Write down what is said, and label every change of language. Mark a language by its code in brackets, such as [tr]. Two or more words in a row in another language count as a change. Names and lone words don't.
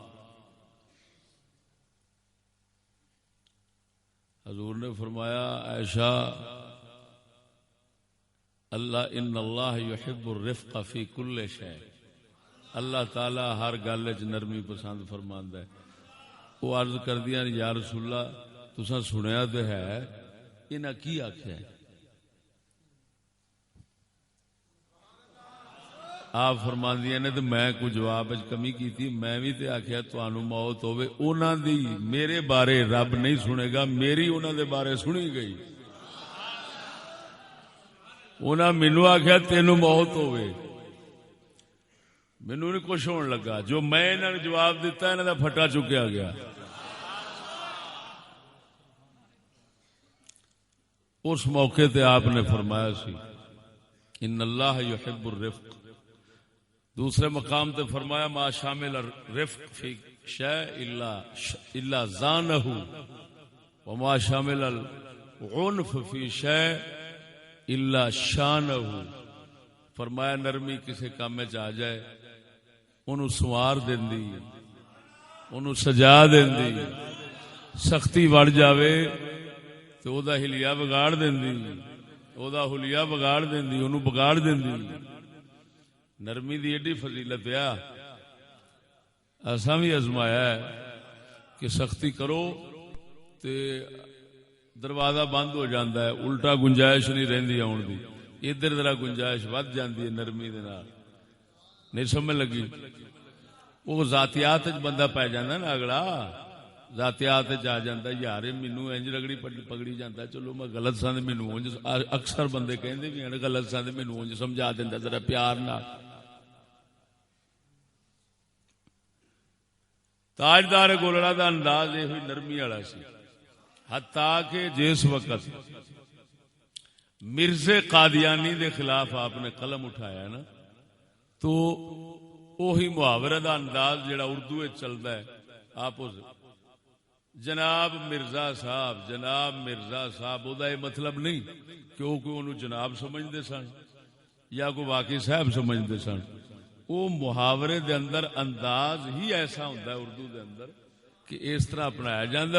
[ur] حضور نے فرمایا عائشہ اللہ [ar] ان اللہ یحب الرفق فی کل شیء. [pa] اللہ تعالی ہر گل وچ نرمی پسند فرماندا ہے. وہ عرض کردیاں یا رسول اللہ تساں سنیا تے ہے انہاں کی آکھیا ہے؟ آپ فرماندیاں نے تو میں کوئی جواب وچ کمی کیتی، میں بھی تے آکھیا تانوں موت ہوے. انہاں دی میرے بارے رب نہیں سنے گا، میری انہاں دے بارے سنی گئی. انہاں مینوں آکھیا تینوں موت ہوے، مینوں نہیں کچھ ہون لگا. جو میں انہاں نے جواب دیتا انہاں دا پھٹا چکیا گیا. اس موقع تے آپ نے فرمایا سی [ar] ان اللہ یحب الرفق. [pa] دوسرے مقام تے فرمایا [ar] ما شامل الرفق فی شیء الا زانہ وما شامل العنف فی شیء الا شانہ. [pa] فرمایا نرمی کسی کام میں آ جائے انہوں سوار دیندی، انہوں سجا دیندی. سختی وڑ جاوے تو او دا حلیہ بگاڑ دیندی، او دا حلیہ بگاڑ دیندی، انہوں بگاڑ دیندی. نرمی دی ایڈی فضیلت ہے. ایسا بھی ازمایا ہے کہ سختی کرو تے دروازہ بند ہو جاندہ ہے، الٹا گنجائش نہیں رہندی آن دی. ادھر ذرا گنجائش ود جاندی ہے نرمی دے نال. نہیں سمجھ لگی؟ وہ ذاتیات بندہ پی جاندہ نا، اگلا ذاتیات آ جاندہ یار مینوں انج رگڑی پگڑی جاندہ، چلو میں غلط سا مینوں انج. اکثر بندے کہندے بھی ہیں غلط سا مینوں انج سمجھا دیندا ذرا پیار نال. تاجدار گولڑا دا انداز یہ ہوئی نرمی والا سی. حتیٰ کہ جس وقت مرزے قادیانی دے خلاف آپ نے قلم اٹھایا نا تو وہی محاورہ دا انداز جڑا اردو وچ چلدا ہے، آپ جناب مرزا صاحب، جناب مرزا صاحب، وہ یہ مطلب نہیں کہ وہ کوئی انہوں جناب سمجھتے سن یا کوئی واقعی صاحب سمجھتے سن. [ur] وہ محاورے دے اندر انداز ہی ایسا ہوتا ہے اردو دے اندر کہ اس طرح اپنایا جاتا ہے.